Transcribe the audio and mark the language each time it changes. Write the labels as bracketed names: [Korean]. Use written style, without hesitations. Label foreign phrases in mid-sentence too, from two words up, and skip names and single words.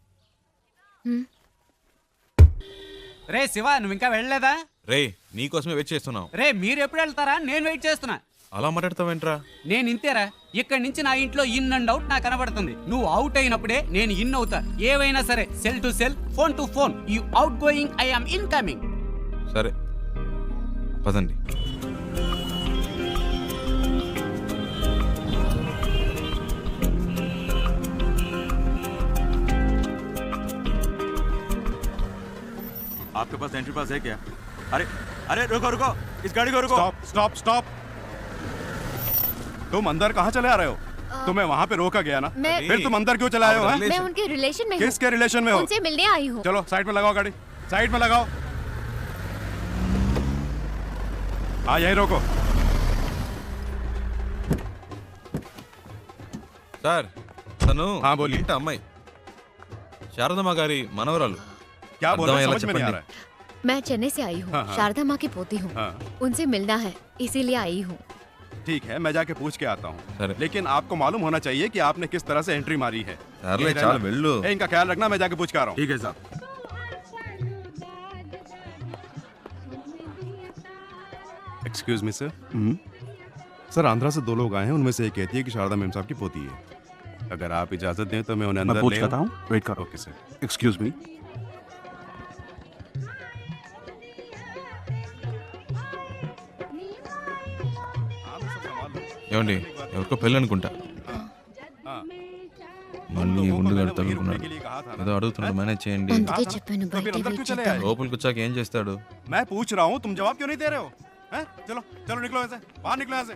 [Telugu] రే శివ, నువ్వు ఇంకా వెళ్ళలేదా? రే నీకోసమే వెయిట్ చేస్తున్నాం. రే మీరు ఎప్పుడు వెళ్తారా? నేను వెయిట్ చేస్తున్నా. అలా మాట్లాడతావేంట్రా? నేను ఇంతేరా. ఇక్కడి నుంచి నా ఇంట్లో [English] in and out [Telugu] నాకు కనబడుతుంది. నువ్వు అవుట్ అయినప్పుడే నేను ఇన్ అవుతా. ఏవైనా సరే, [English] cell to cell, phone to phone. you outgoing, I am incoming. [Telugu] సరే పదండి. [Hindi] आपके पास एंट्री पास है क्या? अरे अरे रुको रुको, इस गाड़ी को रुको। [English] stop stop stop. [Hindi] तुम अंदर कहाँ चले आ रहे हो? तुम्हें वहाँ पे रोका गया ना, मैं- फिर तुम अंदर क्यों चले आए हो? हैं? मैं उनके रिलेशन में हूँ। किसके रिलेशन में हो? उनसे मिलने आई हूँ। चलो साइड में लगाओ गाड़ी, साइड में लगाओ। हाँ यही रोको। [Telugu] సార్ తను [Hindi] हाँ, बोलिए। [Telugu] ఇంటి అమ్మాయి, శారదమ్మ గారి మనవరాలు. [Hindi] क्या बोल रहे [Telugu] అర్థమయ్యేలా [Hindi] हो? समझ में नहीं आ [Telugu] చెప్పండి. [Hindi] रहा है। मैं चेन्नई से आई हूँ। हाँ, हाँ। शारदा माँ की पोती हूँ। हाँ। उनसे मिलना है, इसीलिए आई हूँ। ठीक है, मैं जाके पूछ के आता हूँ, अरे। लेकिन आपको मालूम होना चाहिए कि आपने किस तरह से एंट्री मारी है। [Telugu] సర్లే [Hindi] यही [Telugu] చాలు [Hindi] रहना। [Telugu] వెళ్ళు. [Hindi] ए, इनका ख्याल रखना, मैं जाके पूछ के आ रहा हूँ। ठीक है साहब। [English] excuse me sir. [Hindi] सर आंध्रा से 2 लोग आए हैं, उनमें से एक कहती है कि शारदा मैम साहब की पोती है। अगर आप इजाजत दें तो मैं उन्हें अंदर ले आऊं? वेट करो। [English] okay sir. excuse me. [Telugu] ఏమండి, ఎవరికో పెళ్ళి అనుకుంటా. మళ్ళీ ఉండుగాడు తగులుకున్నాడు. ఏదో అడుగుతున్నాడు, మేనేజ్ చేయండి. అందుకే చెప్పాను [Hindi] तो फिर [Telugu] బయట [Hindi] अंदर [Telugu] వెయిట్ [Hindi] क्यों चले [Telugu] చేద్దాం. [Hindi] आए? [Telugu] లోపలికి వచ్చాక ఏం చేస్తాడు? [Hindi] मैं पूछ रहा हूँ, तुम जवाब क्यों नहीं दे रहे हो? हैं? चलो चलो निकलो ऐसे, बाहर निकलो ऐसे।